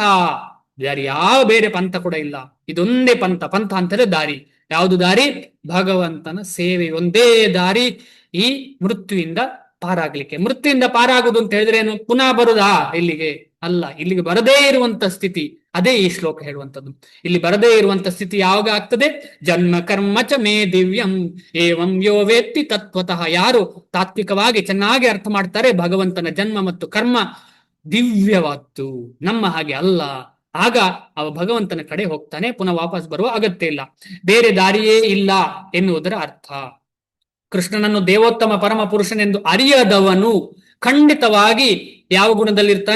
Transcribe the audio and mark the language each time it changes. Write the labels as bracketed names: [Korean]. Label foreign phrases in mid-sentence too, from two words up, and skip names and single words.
[Kannada] ಬೇರೆ ಯಾವ ಬೇರೆ ಪಂಥ ಕೂಡ ಇಲ್ಲ, ಇದೊಂದೇ ಪಂಥ. ಪಂಥ ಅಂತಲೇ ದಾರಿ. ಯಾವುದು ದಾರಿ? ಭಗವಂತನ ಸೇವೆ ಒಂದೇ ದಾರಿ ಈ ಮೃತ್ಯುವಿಂದ ಪಾರಾಗ್ಲಿಕ್ಕೆ. ಮೃತ್ಯುವಿಂದ ಪಾರಾಗುದು ಅಂತ ಹೇಳಿದ್ರೆ ಏನು? ಪುನಃ ಬರುದಾ ಇಲ್ಲಿಗೆ? ಅಲ್ಲ, ಇಲ್ಲಿಗೆ ಬರದೇ ಇರುವಂತ ಸ್ಥಿತಿ, ಅದೇ ಈ ಶ್ಲೋಕ ಹೇಳುವಂಥದ್ದು. ಇಲ್ಲಿ ಬರದೇ ಇರುವಂತ ಸ್ಥಿತಿ ಯಾವಾಗ ಆಗ್ತದೆ? [Sanskrit] ಜನ್ಮ ಕರ್ಮ ಚ ಮೇ ದಿವ್ಯಂ ಏವಂ ಯೋ ವೇತ್ತಿ ತತ್ವತಃ. [Kannada] ಯಾರು ತಾತ್ವಿಕವಾಗಿ ಚೆನ್ನಾಗಿ ಅರ್ಥ ಮಾಡ್ತಾರೆ, ಭಗವಂತನ ಜನ್ಮ ಮತ್ತು ಕರ್ಮ ದಿವ್ಯವಾದ್ದು, ನಮ್ಮ ಹಾಗೆ ಅಲ್ಲ, ಆಗ ಅವ ಭಗವಂತನ ಕಡೆ ಹೋಗ್ತಾನೆ, ಪುನಃ ವಾಪಸ್ ಬರುವ ಅಗತ್ಯ ಇಲ್ಲ, ಬೇರೆ ದಾರಿಯೇ ಇಲ್ಲ ಎನ್ನುವುದರ ಅರ್ಥ. ಕೃಷ್ಣನನ್ನು ದೇವೋತ್ತಮ ಪರಮ ಪುರುಷನೆಂದು ಅರಿಯದವನು ಖಂಡಿತವಾಗಿ ಯಾವ ಗುಣದಲ್ಲಿರ್ತಾನೆ?